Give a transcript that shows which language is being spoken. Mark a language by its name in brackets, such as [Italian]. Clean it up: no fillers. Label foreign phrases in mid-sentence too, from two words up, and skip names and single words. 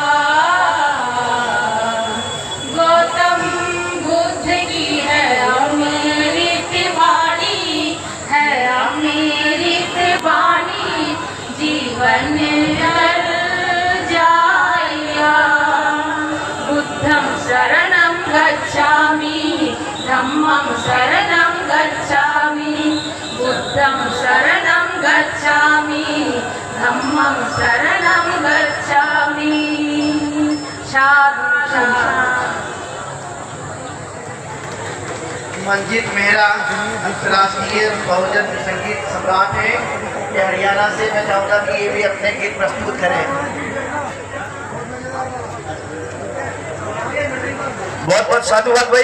[Hindi] गौतम बुद्ध की है अमृत वाणी है अमृत वाणी जीवन कर जाएगा। [Pali] बुद्धं शरणं गच्छामि धम्मं शरणं गच्छामि बुद्धं शरणं गच्छामि धम्मं शरणं गच्छामि। [Hindi] साधु मंजीत मेहरा अंतर्राष्ट्रीय बहुजन संगीत सम्राट है। ये हरियाणा से। मैं चाहूँगा कि ये भी अपने गीत प्रस्तुत करें। बहुत बहुत साधुवाद भाई।